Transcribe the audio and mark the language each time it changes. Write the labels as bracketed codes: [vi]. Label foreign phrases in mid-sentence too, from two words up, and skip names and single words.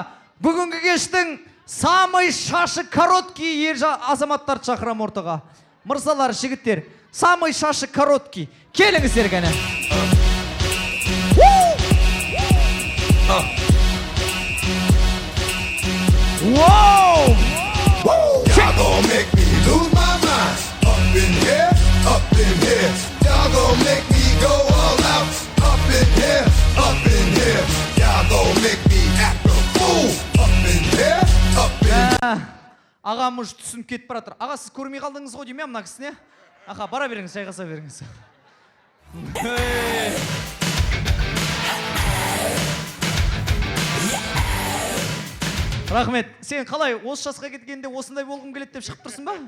[kk] Бүгінгі кештің самый шашы короткий ер азаматтарды шақырам ортаға. Мырзалар, жігіттер, самый шашы короткий. Келіңіздер кәне. Воу! [en] Y'all gon' make me lose my mind. Up in here, up in here. Y'all gon' make me go all out. Up in here, up in here. Y'all gon' make me act a fool. Up in here, up in here. [kk] Ағам ұш түсініп кетіп баратыр. Аға, сіз көрмей қалдыңыз ғой деймін мына кісіне? Аға, бара беріңіз, жайғаса беріңіз. Рахмет, сен қалай осы жасқа кеткенде осындай болғым келеді деп шығып тұрсың ба?